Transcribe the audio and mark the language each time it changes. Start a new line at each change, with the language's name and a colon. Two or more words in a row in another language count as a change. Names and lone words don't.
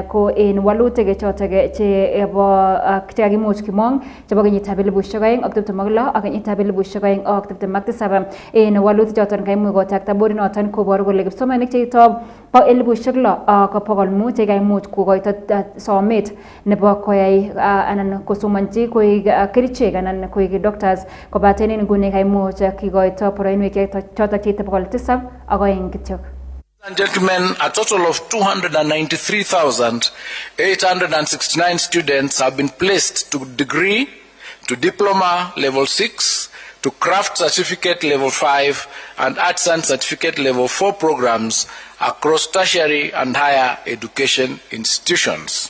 Kalenjin: ko en walutik chotok chebo chekakimuch kimong chebo kenyitab 2026 ak kenyitab 2027 en walutik choton kaimuch kotakta bodit noton koboru kole kipsomaninik cheito 6,500 chekaimuch kokoito somet nebo koyai anan kosomanchi koik kerichek anan koik doctors kobaten en nguni kaimuch kikoito boroinwek chotok cheite 702 kityok.
English: And gentlemen, a total of 293,869 students have been placed to degree, to diploma level 6, to craft certificate level 5, and arts and certificate level 4 programs across tertiary and higher education institutions.